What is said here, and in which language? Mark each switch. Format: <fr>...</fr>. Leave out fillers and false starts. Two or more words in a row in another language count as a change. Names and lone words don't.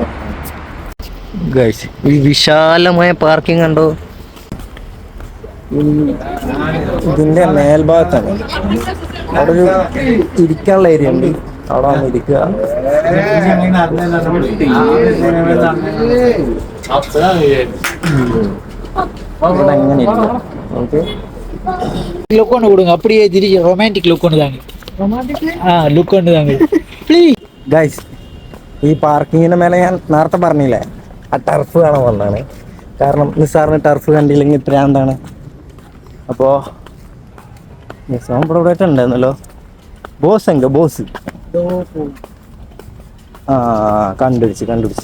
<ml>ഗൈസ് ഈ വിശാലമായ പാർക്കിംഗ് കണ്ടോ, ഇതിന്റെ മേൽഭാഗത്താണ്. അവിടെ ഒരു ഇരിക്കാനുള്ള ഏരിയ ഉണ്ട്, അവിടെ വന്ന് ഇരിക്കുക. ഇവിടെ എങ്ങനെ ഇരിക്കാം നമുക്ക്.</ml> <ta>லுக் ஒன்று கொடுங்க, அப்படியே திடீர்</ta> <en>romantic look</en> <ta>ஒன்று தாங்க. லுக் ஒன்று தாங்க പ്ലീസ്.</ta> <ml>ഗൈസ് ഈ പാർക്കിങ്ങിന്റെ മേലെ ഞാൻ നേരത്തെ പറഞ്ഞില്ലേ ആ ടർഫ് കാണാൻ വന്നതാണ്. കാരണം നിസാറിന് ടർഫ് കണ്ടില്ലെങ്കിൽ ഇത്ര എന്താണ്. അപ്പോൾ നിസാം ഇവിടെ ഉണ്ടായിരുന്നല്ലോ. ബോസ് എങ്ക ബോസ് കണ്ടുപിടിച്ച്.</ml>